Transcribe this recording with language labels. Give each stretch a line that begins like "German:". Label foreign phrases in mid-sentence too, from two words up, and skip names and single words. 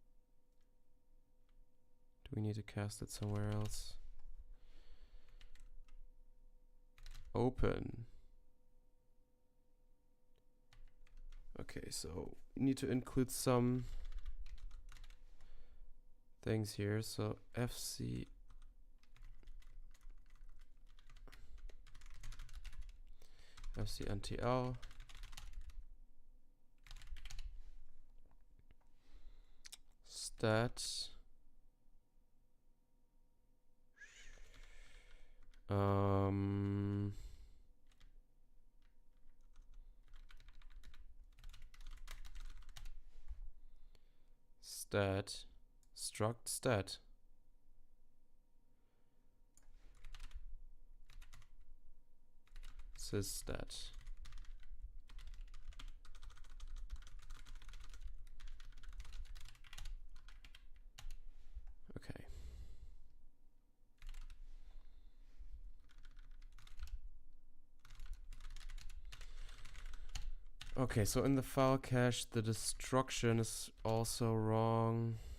English: Do we need to cast it somewhere else? Open. Okay, so we need to include some things here. So fc ntl stat stat struct stat. Systat. Okay. Okay, so in the file cache, the destruction is also wrong.